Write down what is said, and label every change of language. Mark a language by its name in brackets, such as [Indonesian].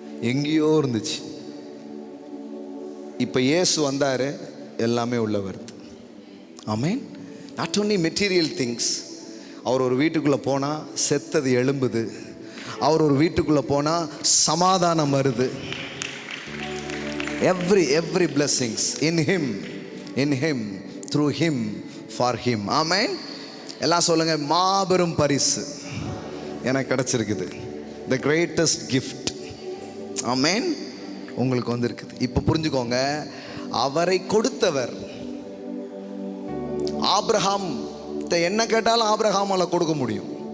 [Tamil] எங்கேயோ இருந்துச்சு. இப்போ இயேசு வந்தார், எல்லாமே உள்ள வருது. ஆமென். [English] Not only material things. [Tamil] அவர் ஒரு வீட்டுக்குள்ளே போனால் செத்தது எழும்புது. அவர் ஒரு வீட்டுக்குள்ளே போனால் சமாதானம் வருது. [English] Every blessings in him through him for him. [Tamil] ஆமென். எல்லாம் சொல்லுங்க, மாபெரும் பரிசு எனக்கு கிடைச்சிருக்குது. [English] the greatest gift. ஆமென். [Tamil] உங்களுக்கு வந்திருக்குது. இப்போ புரிஞ்சுக்கோங்க, அவரை கொடுத்தவர் ஆபிரகாம் என்ன கேட்டாலும் ஆபிரகாமால கொடுக்க முடியும்.